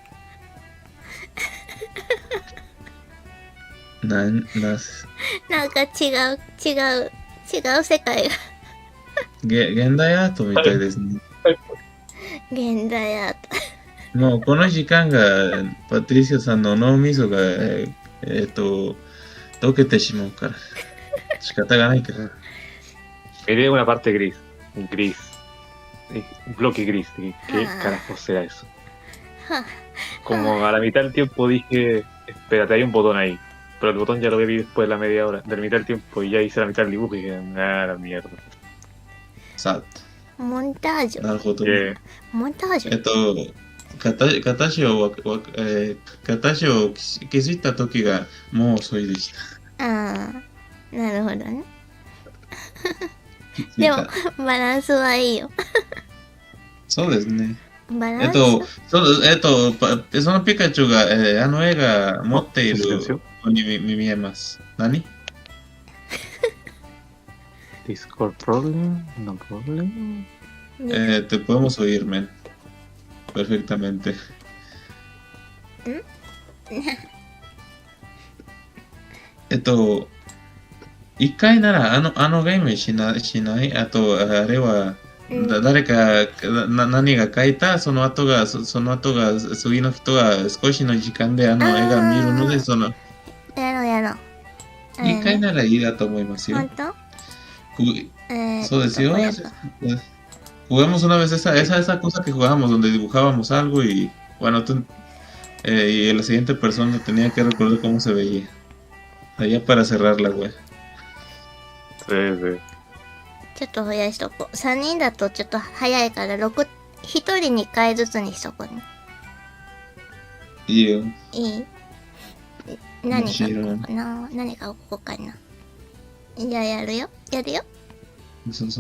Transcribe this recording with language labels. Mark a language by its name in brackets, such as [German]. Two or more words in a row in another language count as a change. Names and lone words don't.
[Japanese] なんか違う世界が。現代アートみたいですね。現代アート。もうこの時間がパトリシオさんの脳みそが溶けてしまうから仕方がないから。 [Spanish] Miré una parte gris, bloque gris. ¿Qué carajo será eso? Como a la mitad del tiempo dije, espérate, hay un botón ahí. Pero el botón ya lo vi después de la media hora, de la mitad del tiempo, y ya hice la mitad del dibujo y dije, la mierda. さ [Japanese] あ、モンタージュ。なるほど。モンタージュ。形を気づいた時がもう遅いでした。ああ、なるほどね。でもバランスはいいよ。そうですね。バランス。そのピカチュウが、あの絵が持っているように見えます。何 [English] Discord problem, no problem. [Spanish] Te podemos oírme perfectamente. [Japanese] 一回ならあのゲームしない。あとあれは誰か何が書いたその後が次の人が少しの時間であの絵が見るので 2回ならいいだと思いますよ。本当？そうですよ。 [Spanish] voy a- Jugamos una vez esa cosa que jugamos donde dibujábamos algo y bueno, y la siguiente persona tenía que recordar cómo se veía. Allá para cerrarla, güey. Sí. [Japanese] ちょっと増やしとこう。3人だとちょっと早いから1人2回ずつにしとこうね。いいよ。いい？何書こうかな。何書こうかな。じゃあやるよ。そうそう。